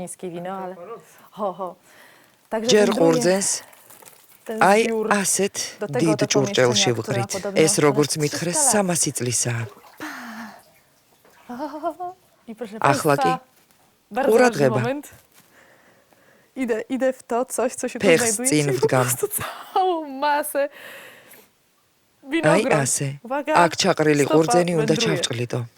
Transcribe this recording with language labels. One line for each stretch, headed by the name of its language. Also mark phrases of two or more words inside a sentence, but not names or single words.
Georgian: ჯერ ყურძენს აი ასეთ დიდ ჭურჭელში ვყრით. ეს როგორც მითხრეს 300 წლისაა. ახლა კი ყურადღება.
Polish: Idę w to coś, co się tu
Georgian: ფეხს
Polish: znajduje.
Georgian: წინ ვდგამ.
Polish: Całą masę.
Georgian: აი ასე. აქ ჩაყრილი ყურძენი უნდა ჩავჭყლიდო.